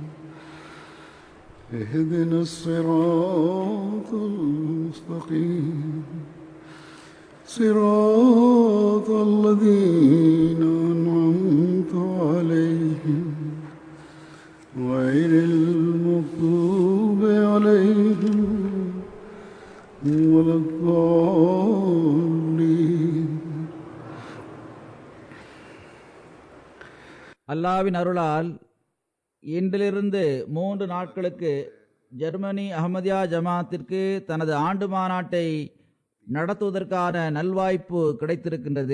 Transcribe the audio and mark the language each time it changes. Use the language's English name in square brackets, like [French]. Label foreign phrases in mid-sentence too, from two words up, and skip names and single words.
[Arabic] اهدنا الصراط المستقيم صراط الذين أنعمت عليهم غير المغضوب عليهم ولا الضالين. [Tamil] அல்லாஹ்வின் அருளால் இன்றிலிருந்து 3 நாட்களுக்கு ஜெர்மனி அஹ்மதியா ஜமாத்திற்கு தனது ஆண்டு மாநாட்டை நடத்துவதற்கான நல்வாய்ப்பு கிடைத்திருக்கின்றது.